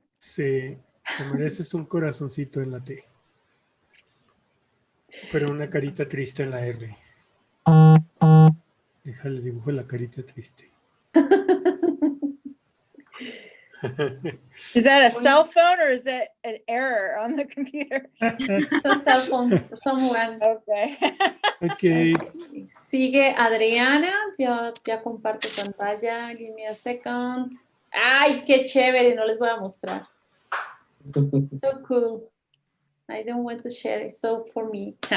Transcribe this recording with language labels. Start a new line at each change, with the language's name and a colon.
Spanish: Sí, te mereces un corazoncito en la T. Pero una carita triste en la R. Déjale dibujo la carita triste.
English: Is that a cell phone or is that an error on the computer? A cell phone for someone. Okay. Okay.
Spanish: Sigue Adriana, ya comparto pantalla.
English: Give me a second.
Spanish: Ay, qué chévere, no les voy a mostrar.
English: So cool. I don't want to share it, so for me.